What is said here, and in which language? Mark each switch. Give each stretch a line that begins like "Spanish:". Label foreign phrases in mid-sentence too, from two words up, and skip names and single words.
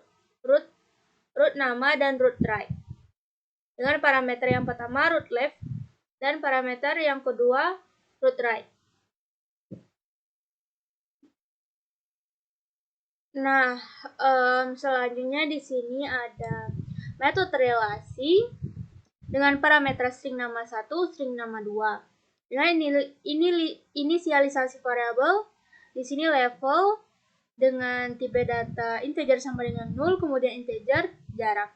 Indonesian: nama dan
English: root right
Indonesian: dengan parameter yang pertama
English: root left
Indonesian: Dan parameter yang kedua
English: root right.
Indonesian: Nah, selanjutnya di sini ada metode relasi dengan parameter string nama 1, string nama 2. Dengan inisialisasi variabel, di sini level dengan tipe data integer sama dengan 0, kemudian integer jarak.